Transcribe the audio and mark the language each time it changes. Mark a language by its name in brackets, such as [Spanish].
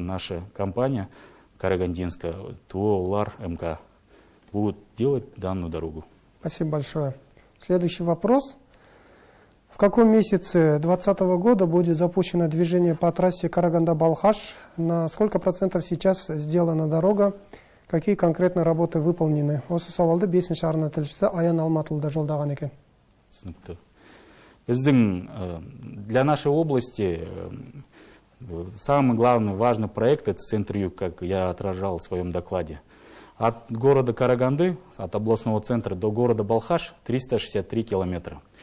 [Russian] Наша компания карагандинская, ТО ЛАР МК, будет делать данную дорогу. Спасибо большое. Следующий вопрос. В каком месяце 2020 года будет запущено движение по трассе Караганда-Балхаш? На сколько процентов сейчас сделана дорога? Какие конкретно работы выполнены? [Kazakh] Осы сауалды 5-ші арна тілшісі Аян Алматылда жолдаған екен. [Russian] Для нашей области самый главный важный проект — это Центр-Юг, как я отражал в своем докладе. От города Караганды, от областного центра до города Балхаш 363 километра.